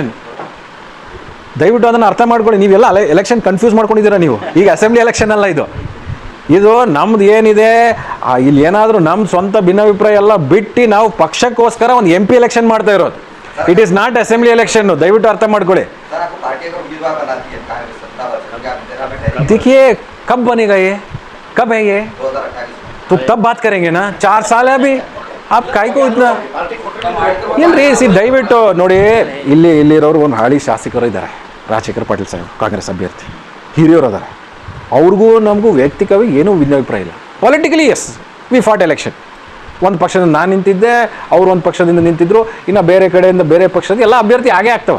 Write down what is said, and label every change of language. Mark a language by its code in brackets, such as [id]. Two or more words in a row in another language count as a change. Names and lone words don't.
[kn] ದಯವಿಟ್ಟು ಅದನ್ನು ಅರ್ಥ ಮಾಡ್ಕೊಳ್ಳಿ. ನೀವೆಲ್ಲ [en] election confuse [kn] ಮಾಡ್ಕೊಂಡಿದ್ದೀರಾ ನೀವು. ಈಗ [en] assembly election [kn] ಅಲ್ಲ ಇದು ನಮ್ದು ಏನಿದೆ. ಇಲ್ಲಿ ಏನಾದರೂ ನಮ್ಮ ಸ್ವಂತ ಭಿನ್ನಾಭಿಪ್ರಾಯ ಎಲ್ಲ ಬಿಟ್ಟು ನಾವು ಪಕ್ಷಕ್ಕೋಸ್ಕರ ಒಂದು [en] MP election [kn] ಮಾಡ್ತಾ ಇರೋದು. [en] it is not assembly election. [kn] ದಯವಿಟ್ಟು ಅರ್ಥ ಮಾಡ್ಕೊಳ್ಳಿ. [hi] देखिए कब बनेगा ये, कब है ये, तो तब बात करेंगे ना. 4 साल है अभी. आप काय को इतना [kn] ಏನ್ರಿ ದಯವಿಟ್ಟು ನೋಡಿ. ಇಲ್ಲಿರೋರು ಒಂದು ಹಾಳಿ ಶಾಸಕರು ಇದ್ದಾರೆ. ರಾಜಶೇಖರ್ ಪಾಟೀಲ್ ಸಾಹೇಬ್ ಕಾಂಗ್ರೆಸ್ ಅಭ್ಯರ್ಥಿ, ಹಿರಿಯರು ಅದಾರೆ. ಅವ್ರಿಗೂ ನಮಗೂ ವೈಯಕ್ತಿಕವಾಗಿ ಏನೂ ಭಿನ್ನಾಭಿಪ್ರಾಯ ಇಲ್ಲ. [en] politically as we fought election. [kn] ಒಂದು ಪಕ್ಷದಿಂದ ನಾನು ನಿಂತಿದ್ದೆ, ಅವರು ಒಂದು ಪಕ್ಷದಿಂದ ನಿಂತಿದ್ರು, ಇನ್ನು ಬೇರೆ ಕಡೆಯಿಂದ ಬೇರೆ ಪಕ್ಷದ ಎಲ್ಲ ಅಭ್ಯರ್ಥಿ ಆಗೇ ಆಗ್ತವೆ.